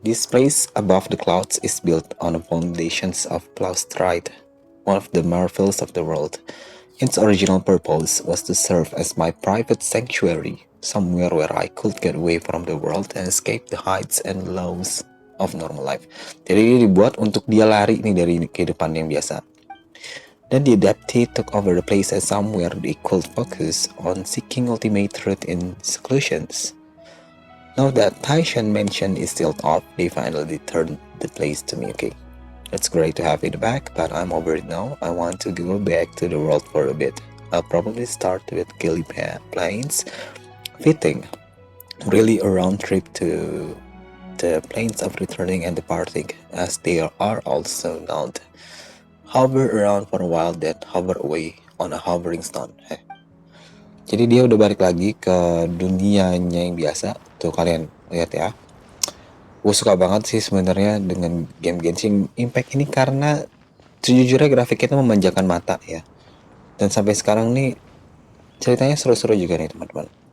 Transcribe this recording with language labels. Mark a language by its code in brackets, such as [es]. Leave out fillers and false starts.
[en] This place above the clouds is built on the foundations of Plaustrite, one of the marvels of the world. Its original purpose was to serve as my private sanctuary, somewhere where I could get away from the world and escape the heights and lows of normal life. [id] Jadi ini dibuat untuk dia lari nih dari kehidupan yang biasa. [en] Then the adepti took over the place as somewhere they could focus on seeking ultimate truth in seclusions. Now that Taishan Mansion is still off, they finally turned the place to me, okay? It's great to have it back, but I'm over it now. I want to go back to the world for a bit. I'll probably start with Gilly Plains, fitting really a round trip to the plains of returning and departing, as they are also known. Hover around for a while, then hover away on a hovering stone. [id] Jadi dia udah balik lagi ke dunianya yang biasa. Tuh kalian lihat ya. Gue suka banget sih sebenarnya dengan game Genshin Impact ini karena sejujurnya grafiknya itu memanjakan mata ya. Dan sampai sekarang nih ceritanya seru-seru juga nih teman-teman.